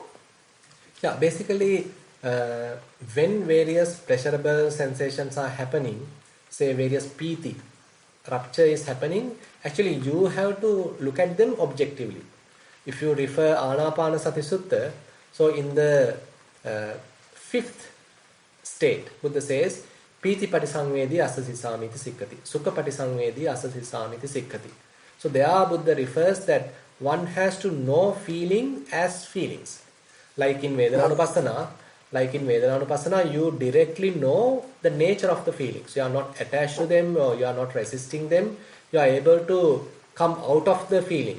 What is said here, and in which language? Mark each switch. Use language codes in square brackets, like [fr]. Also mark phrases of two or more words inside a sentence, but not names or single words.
[en] Yeah, basically, when various pleasurable sensations are happening, say various piti, rupture is happening, actually you have to look at them objectively. If you refer Anapanasati Sutta, so in the fifth state, Buddha says, [pi] Piti patisangvedi asasisamiti sikkati, Sukha patisangvedi asasisamiti sikkati. [en] So there Buddha refers that one has to know feeling as feelings. Like in Vedananupasana, you directly know the nature of the feelings. You are not attached to them, or you are not resisting them. You are able to come out of the feeling.